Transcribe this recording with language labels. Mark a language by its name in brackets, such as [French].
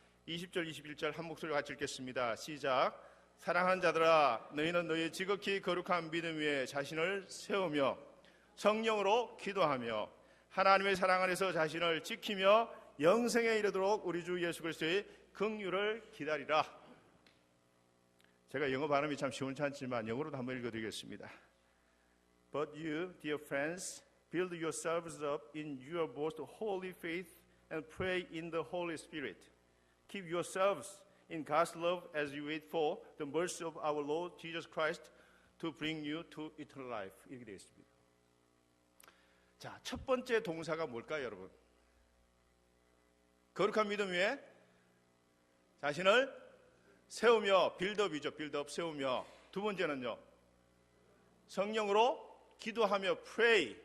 [Korean] 20절 21절 한 목소리로 같이 읽겠습니다. 시작. 사랑하는 자들아 너희는 너희의 지극히 거룩한 믿음 위에 자신을 세우며 성령으로 기도하며 하나님의 사랑 안에서 자신을 지키며 영생에 이르도록 우리 주 예수 그리스도의 긍휼을 기다리라. 제가 영어 발음이 참 시원치 않지만 영어로도 한번 읽어드리겠습니다. [English] But you, dear friends, build yourselves up in your most holy faith and pray in the Holy Spirit. Keep yourselves in God's love as you wait for the mercy of our Lord Jesus Christ to bring you to eternal life. [Korean] 이렇게 되어 있습니다. 자, 첫 번째 동사가 뭘까요, 여러분? 거룩한 믿음 위에 자신을 세우며, 빌드업이죠. 빌드업, 세우며. 두 번째는요, 성령으로 기도하며, pray.